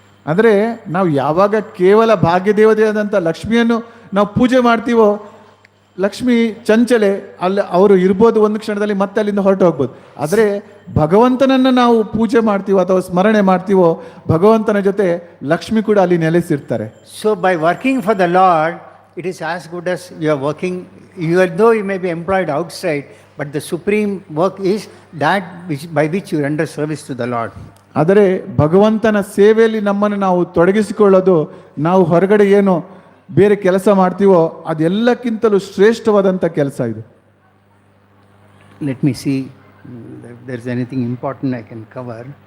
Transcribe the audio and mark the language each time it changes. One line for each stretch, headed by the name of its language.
Kannada: ಅಂದರೆ ನಾವು ಯಾವಾಗ ಕೇವಲ ಭಾಗ್ಯ ದೇವತೆಯಾದಂಥ ಲಕ್ಷ್ಮಿಯನ್ನು ನಾವು ಪೂಜೆ ಮಾಡ್ತೀವೋ ಲಕ್ಷ್ಮಿ ಚಂಚಲೆ, ಅಲ್ಲಿ ಅವರು ಇರ್ಬೋದು ಒಂದು ಕ್ಷಣದಲ್ಲಿ ಮತ್ತೆ ಅಲ್ಲಿಂದ ಹೊರಟು ಹೋಗ್ಬೋದು. ಆದರೆ ಭಗವಂತನನ್ನು ನಾವು ಪೂಜೆ ಮಾಡ್ತೀವೋ ಅಥವಾ ಸ್ಮರಣೆ ಮಾಡ್ತೀವೋ ಭಗವಂತನ ಜೊತೆ ಲಕ್ಷ್ಮಿ ಕೂಡ ಅಲ್ಲಿ ನೆಲೆಸಿರ್ತಾರೆ.
English: So by working for the Lord, it is as good as you are working, even though you may be employed outside, but the supreme work is that by which you render service to the Lord.
Kannada: ಆದರೆ ಭಗವಂತನ ಸೇವೆಯಲ್ಲಿ ನಮ್ಮನ್ನು ನಾವು ತೊಡಗಿಸಿಕೊಳ್ಳೋದು ನಾವು ಹೊರಗಡೆ ಏನು ಬೇರೆ ಕೆಲಸ ಮಾಡ್ತೀವೋ ಅದೆಲ್ಲಕ್ಕಿಂತಲೂ ಶ್ರೇಷ್ಠವಾದಂಥ ಕೆಲಸ ಇದು.
English: Let me see if there is anything important I can cover.